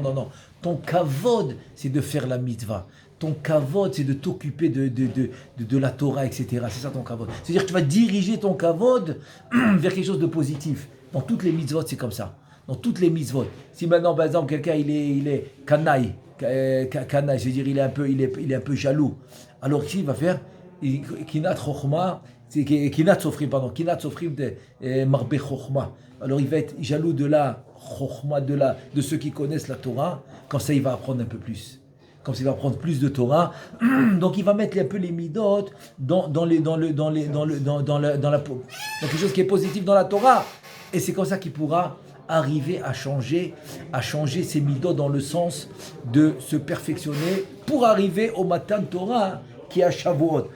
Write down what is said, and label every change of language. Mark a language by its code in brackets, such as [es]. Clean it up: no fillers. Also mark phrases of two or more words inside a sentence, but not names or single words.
[fr] Ton kavod, c'est de faire la mitzvah. Ton kavod, c'est de t'occuper de la Torah, etc. C'est ça ton kavod. C'est-à-dire que tu vas diriger ton kavod vers quelque chose de positif. Dans toutes les mitzvot, c'est comme ça. Dans toutes les mitzvot. Si maintenant, par exemple, quelqu'un il est canaille, c'est-à-dire il est un peu jaloux. Alors qu'est-ce qu'il va faire? [he] קנאת חכמה, קנאת סופרים תרבה חכמה. [fr] Alors il va être jaloux de la chokhma, de ceux qui connaissent la Torah. Quand ça, il va apprendre un peu plus. comme s'il va prendre plus de Torah. Donc il va mettre un peu les midot dans quelque chose qui est positif dans la Torah. Et c'est comme ça qu'il pourra arriver à changer ses midot dans le sens de se perfectionner pour arriver au [he] מתן תורה [fr] qui est à Shavuot.